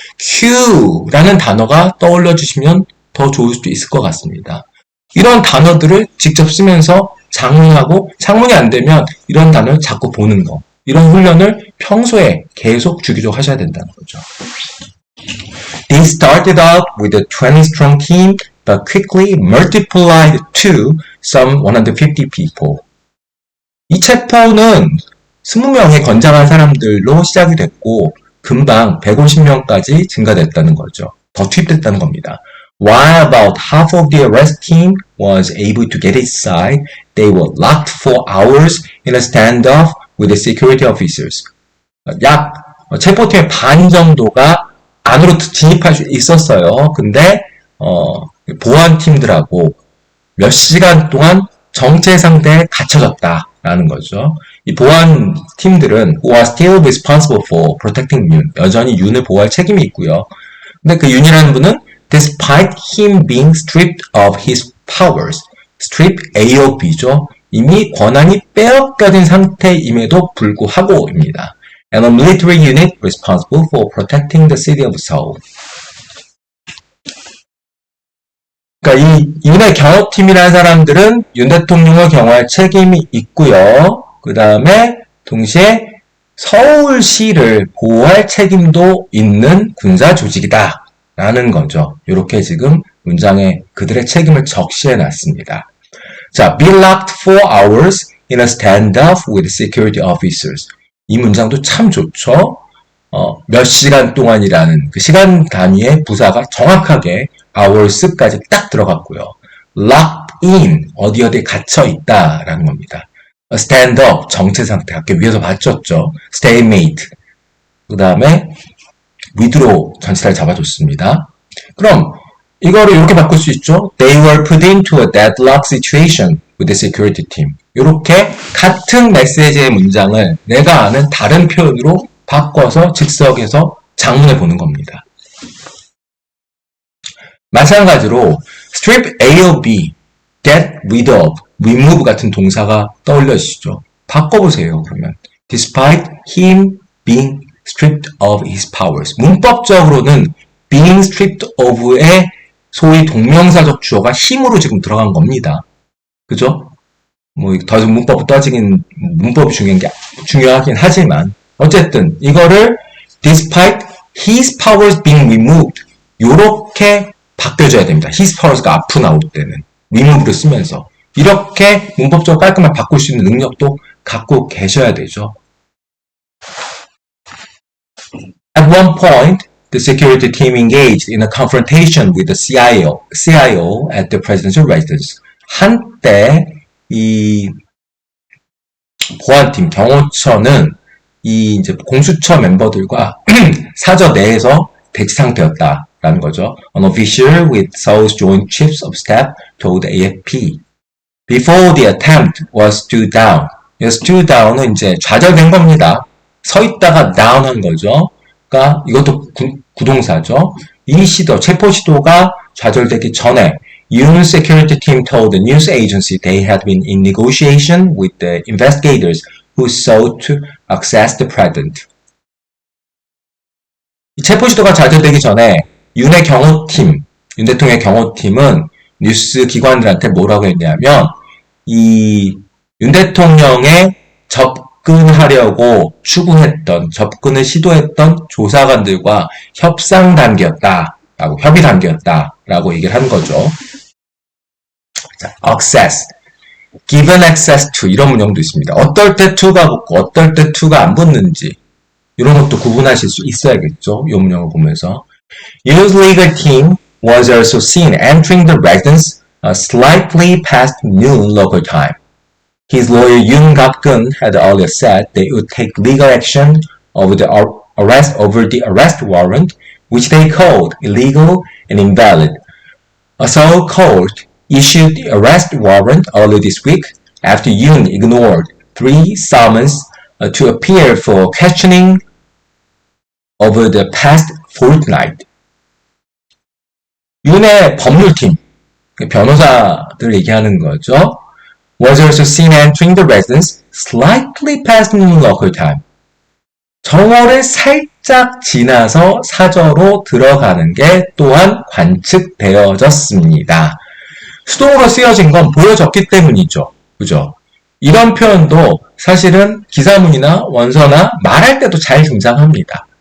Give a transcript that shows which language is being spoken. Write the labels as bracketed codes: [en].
[ko] queue라는 단어가 떠올려 주시면 더 좋을 수도 있을 것 같습니다. 이런 단어들을 직접 쓰면서 장문하고 창문이 안 되면 이런 단어를 자꾸 보는 거. 이런 훈련을 평소에 계속 주기적으로 하셔야 된다는 거죠. [en] They started out with a 20-strong team but quickly multiplied to some 150 people. [ko] 이 챕터는 20명의 건장한 사람들로 시작이 됐고 금방 150명까지 증가됐다는 거죠. 더 투입됐다는 겁니다. [en] While about half of the arrest team was able to get inside, they were locked for hours in a standoff with the security officers. [ko] 약 체포팀의 반 정도가 안으로 진입할 수 있었어요. 근데 보안팀들하고 몇 시간 동안 정체 상태에 갇혀졌다라는 거죠. 이 보안 팀들은 [en] who are still responsible for protecting [ko] 윤, 여전히 윤을 보호할 책임이 있고요. 근데 그 윤이라는 분은 [en] despite him being stripped of his powers, strip AOB죠. [ko] 이미 권한이 빼앗겨진 상태임에도 불구하고입니다. [en] And a military unit responsible for protecting the city of Seoul. [ko] 그러니까 이 윤의 경호팀이라는 사람들은 윤 대통령을 경호할 책임이 있고요. 그 다음에 동시에 서울시를 보호할 책임도 있는 군사 조직이다 라는 거죠. 이렇게 지금 문장에 그들의 책임을 적시해 놨습니다. 자, [en] be locked for hours in a standoff with security officers. [ko] 이 문장도 참 좋죠. 몇 시간 동안이라는 그 시간 단위의 부사가 정확하게 hours까지 딱 들어갔고요. [en] locked in, [ko] 어디에 갇혀 있다라는 겁니다. [en] stand up, [ko] 정체 상태, 아까 위에서 봤었죠. [en] stalemate. [ko] 그 다음에 withdraw, 전치사를 잡아줬습니다. 그럼 이거를 이렇게 바꿀 수 있죠. [en] They were put into a deadlock situation with the security team. [ko] 이렇게 같은 메시지의 문장을 내가 아는 다른 표현으로 바꿔서 즉석에서 장문해 보는 겁니다. 마찬가지로 [en] strip A or B, get rid of, remove [ko] 같은 동사가 떠올려지시죠. 바꿔보세요. 그러면 [en] despite him being stripped of his powers. [ko] 문법적으로는 [en] being stripped of [ko] 의 소위 동명사적 주어가 힘으로 지금 들어간 겁니다. 그죠? 뭐 더 이상 문법 따지긴 문법이 중요하긴 하지만 어쨌든 이거를 [en] despite his powers being removed [ko] 요렇게 바뀌어줘야 됩니다. [en] his powers [ko] 가 앞으로 나올 때는 remove를 쓰면서 이렇게 문법적으로 깔끔하게 바꿀 수 있는 능력도 갖고 계셔야 되죠. [en] At one point, the security team engaged in a confrontation with the CIO at the presidential residence. [ko] 한때 이 보안팀, 경호처는 이 이제 공수처 멤버들과 사저 내에서 대치 상태였다라는 거죠. [en] An official with Seoul's Joint Chiefs of Staff told AFP. Before the attempt was stood down. stood down [ko] 은 이제 좌절된 겁니다. 서 있다가 down 한 거죠. 그러니까 이것도 구동사죠. 이 시도, 체포 시도가 좌절되기 전에 [en] Yoon security team told the news agency they had been in negotiation with the investigators who sought to access the president. [ko] 이 체포 시도가 좌절되기 전에 윤의 경호팀, 윤 대통령의 경호팀은 뉴스 기관들한테 뭐라고 했냐면 이 윤 대통령의 접근하려고 추구했던, 접근을 시도했던 조사관들과 협상 단계였다라고, 협의 단계였다라고 얘기를 한 거죠. 자, [en] access, given access to [ko] 이런 문형도 있습니다. 어떨 때 to가 붙고 어떨 때 to가 안 붙는지 이런 것도 구분하실 수 있어야겠죠. 이 문형을 보면서 [en] Yoon's legal team was also seen entering the residence slightly past noon local time. His lawyer Yoon Gak-keun had earlier said they would take legal action over the arrest warrant, which they called illegal and invalid. A Seoul court issued the arrest warrant earlier this week after Yoon ignored 3 summons to appear for questioning over the past fortnight. [ko] 윤의 법률팀, 변호사들 얘기하는 거죠. [en] Was also seen entering the residence slightly past noon local time. [ko] 정오를 살짝 지나서 사저로 들어가는 게 또한 관측되어졌습니다. 수동으로 쓰여진 건 보여졌기 때문이죠. 그죠? 이런 표현도 사실은 기사문이나 원서나 말할 때도 잘 등장합니다.